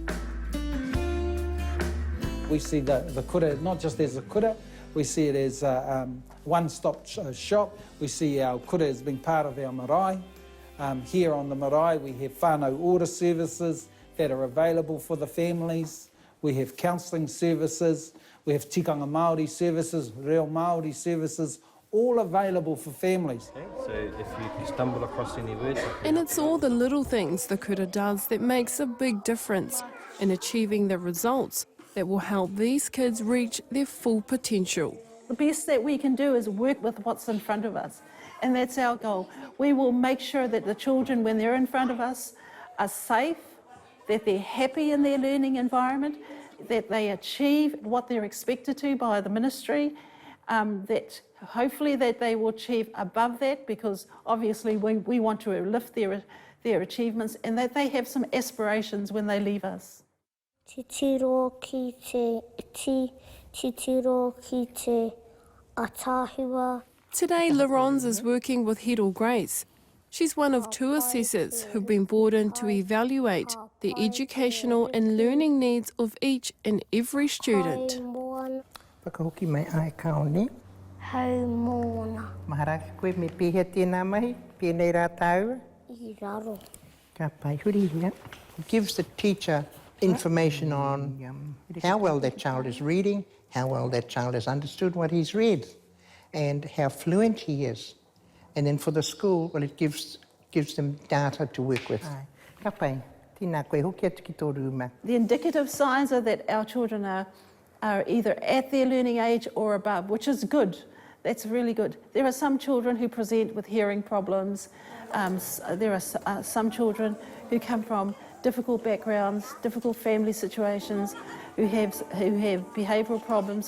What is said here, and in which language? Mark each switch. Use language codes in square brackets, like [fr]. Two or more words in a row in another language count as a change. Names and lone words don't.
[en] We see the kura not just as a kura, we see it as a one-stop shop. We see our kura as being part of our marae. Here on the marae we have whānau order services that are available for the families. We have counselling services, we have [mi] tikanga Māori [en] services, [mi] reo Māori [en] services, all available for families. Okay, so if you stumble across any words... And it's all the little things the kura does that makes a big difference in achieving the results that will help these kids reach their full potential. The best that we can do is work with what's in front of us, and that's our goal. We will make sure that the children, when they're in front of us, are safe, that they're happy in their learning environment, that they achieve what they're expected to by the ministry, that hopefully that they will achieve above that, because obviously we want to lift their achievements, and that they have some aspirations when they leave us. [mi] Te tiro ki te atahua. [en] Today, Laurence is working with Hero Grace. She's one of two assessors who've been brought in to evaluate the educational and learning needs of each and every student. [mi] Whakahoki mai ai kaone. Hau mōna. Maharaki koe me pēhea tēnā mahi, pēnei rā tāua. I raro. Ka pai huri hia. [en] It gives the teacher information on how well that child is reading, how well that child has understood what he's read, and how fluent he is. And then for the school, well, it gives them data to work with. [mi] Ka pai, tēnā koe hoki atu ki tō rūma. [en] The indicative signs are that our children are either at their learning age or above, which is good. That's really good. There are some children who present with hearing problems. There are some children who come from difficult backgrounds, difficult family situations, who have behavioural problems.